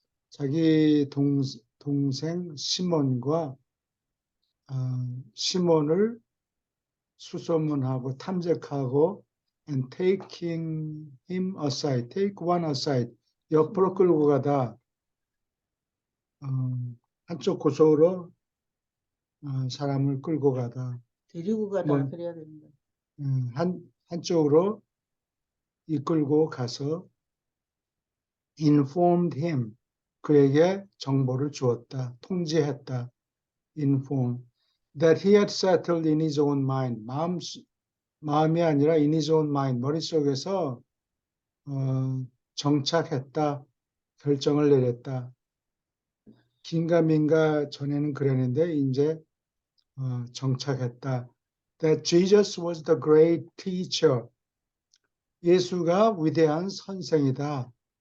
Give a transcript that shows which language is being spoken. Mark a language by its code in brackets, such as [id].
[ko] 자기 동생 시몬과 시몬을 수소문하고 탐색하고 [en] and taking him aside, take one aside, [ko] 옆으로 끌고 가다 어, 한쪽 고속으로 사람을 끌고 가다 데리고 가다 뭐, 그래야 되는 거예요. 한쪽으로 이끌고 가서 [en] informed him, [ko] 그에게 정보를 주었다, 통지했다, inform, [en] that he had settled in his own mind, [ko] 마음이 아니라 [en] in his own mind, [ko] 머릿속에서 정착했다, 결정을 내렸다. 긴가민가 전에는 그랬는데 이제 정착했다. [en] That Jesus was the great teacher. [ko] 예수가 위대한 선생이다.